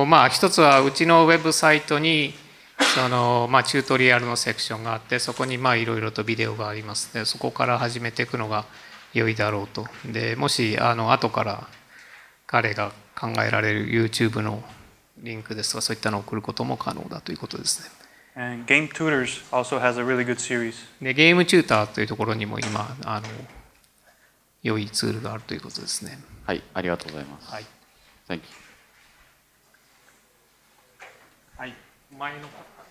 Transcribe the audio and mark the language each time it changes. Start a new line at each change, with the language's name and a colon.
Japanese: 一つはうちのウェブサイトにそのチュートリアルのセクションがあって、そこにいろいろとビデオがありますので、そこから始めていくのが良いだろうと。でもし後から彼が考えられる YouTube のリンクですとか、そういったのを送ることも可能だということですね。
English: And Game Tutors also has a really good series.
Japanese: でゲームチューターというところにも今良いツールがあるということですね。はい、ありがとうございます。はい。
English: Thank you.
Japanese: はい。前の方。